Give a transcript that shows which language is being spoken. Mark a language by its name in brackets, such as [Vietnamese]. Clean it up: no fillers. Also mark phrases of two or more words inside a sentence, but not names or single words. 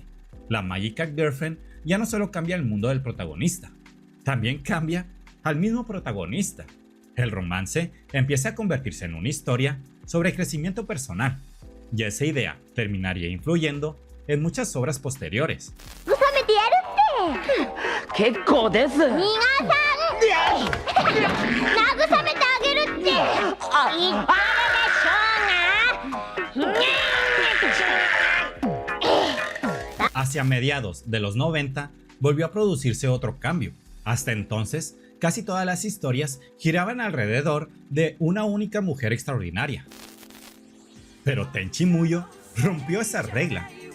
[Spanish] La Magical Girlfriend ya no solo cambia el mundo del protagonista, también cambia al mismo protagonista. El romance empieza a convertirse en una historia sobre crecimiento personal, y esa idea terminaría influyendo en muchas obras posteriores. [Japanese] 結構です慰めてあげるって言ったでしょうが [Spanish] Hacia mediados de los 90 volvió a producirse otro cambio. Hasta entonces, casi todas las historias giraban alrededor de una única mujer extraordinaria. Pero Tenchi Muyo rompió esa regla.